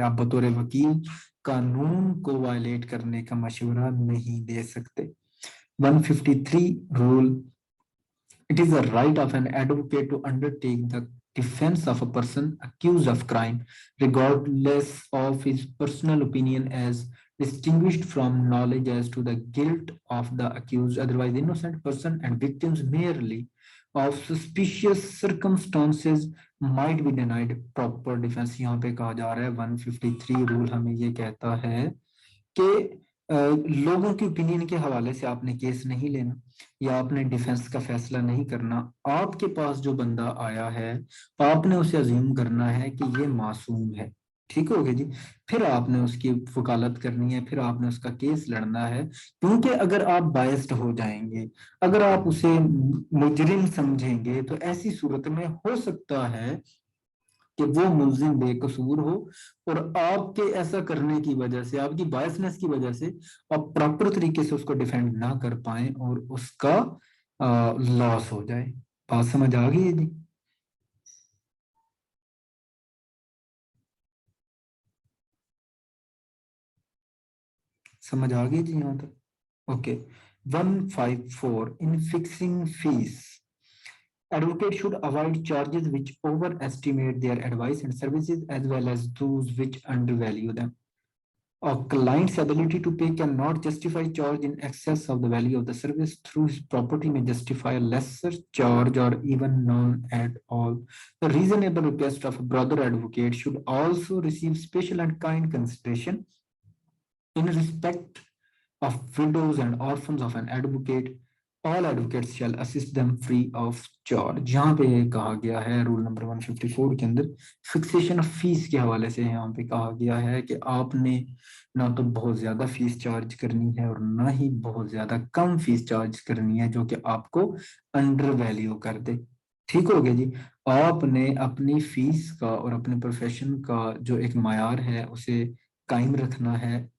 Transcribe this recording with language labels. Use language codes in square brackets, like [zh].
[ur] آپ بطور وکیل قانون کو وائلیٹ کرنے کا مشورہ نہیں دے سکتے. [en] 153 rule It is the right of an advocate to undertake the defense of a person accused of crime, regardless of his personal opinion as distinguished from knowledge as to the guilt of the accused, otherwise innocent person, and victims merely of suspicious circumstances might be denied proper defense. [ur] یہاں پہ کہا جا رہا ہے 153 role ہمیں یہ کہتا ہے کہ لوگوں کی اوپینین کے حوالے سے آپ نے کیس نہیں لینا یا آپ نے ڈیفنس کا فیصلہ نہیں کرنا. آپ کے پاس جو بندہ آیا ہے آپ نے اسے عزیم کرنا ہے کہ یہ معصوم ہے. ٹھیک ہو گیا جی؟ پھر آپ نے اس کی وکالت کرنی ہے, پھر آپ نے اس کا کیس لڑنا ہے, کیونکہ اگر آپ بائسڈ ہو جائیں گے, اگر آپ اسے مجرم سمجھیں گے, تو ایسی صورت میں ہو سکتا ہے کہ وہ ملزم بے قصور ہو اور آپ کے ایسا کرنے کی وجہ سے، آپ کی بائسنس کی وجہ سے آپ پراپر طریقے سے اس کو ڈیفینڈ نہ کر پائیں اور اس کا لاس ہو جائے. بات سمجھ آ گئی ہے جی؟ سمجھ آ گئی جی یہاں تک؟ Okay. [en] 154 in fixing fees. Advocate should avoid charges which overestimate their advice and services as well as those which undervalue them. A client's ability to pay cannot justify charge in excess of the value of the service through his property may justify a lesser charge or even none at all. The reasonable request of a brother advocate should also receive special and kind consideration in respect of widows and orphans of an advocate. All advocates shall assist them free of charge. [ur] یہاں پہ یہ کہا گیا ہے roll number 154 کے اندر fixation of face کے حوالے سے یہاں پہ کہا گیا ہے کہ آپ نے نہ تو بہت زیادہ فیس چارج کرنی ہے اور نہ ہی بہت زیادہ کم فیس چارج کرنی ہے جو کہ آپ کو انڈر ویلیو کر دے. ٹھیک ہو گیا جی؟ آپ نے اپنی فیس کا اور اپنے پروفیشن کا جو ایک معیار ہے اسے قائم رکھنا ہے.